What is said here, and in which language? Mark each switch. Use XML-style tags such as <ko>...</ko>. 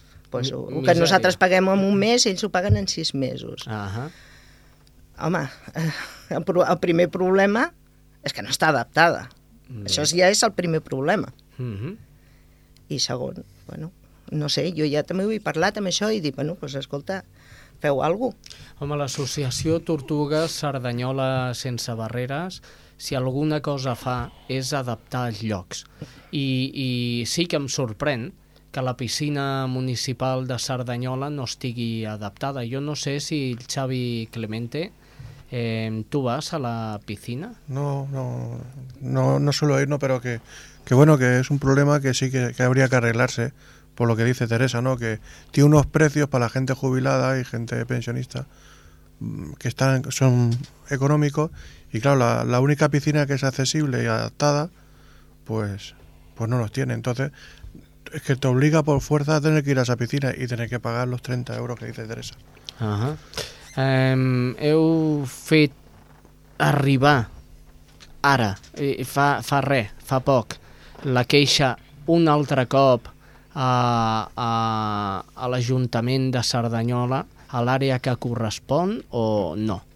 <ca>Pues, el que nosaltres paguem en un mes, ells ho paguen en 6 mesos. Uh-huh. Home, el primer problema és que no està adaptada. Uh-huh. Això ja és el primer problema. Uh-huh. I segon, bueno, no sé, jo ja també ho he parlat amb això i dic, bueno, pues escolta, feu alguna cosa. Home, l'Associació Tortuga Cerdanyola Sense Barreres, si alguna cosa fa és adaptar els llocs. I sí que em sorprèn que la piscina municipal de Cerdanyola no estigui adaptada. Jo no sé si el Xavi Clemente, tu vas a la piscina?</ca> <es>No suelo ir, no, pero que bueno, que es un problema que sí que habría que arreglarse, por lo que dice Teresa, ¿no? Que tiene unos precios para la gente jubilada y gente pensionista que son económicos, y claro, la única piscina que es accesible y adaptada, pues no los tiene. Entonces, es que te obliga por fuerza a tener que ir a esa piscina y tener que pagar los 30 euros que dice Teresa. Uh-huh.</es> <ca>Heu fet arribar ara, fa res, fa poc, la queixa un altre cop a l'Ajuntament de Cerdanyola, a l'àrea que correspon o no?</ca>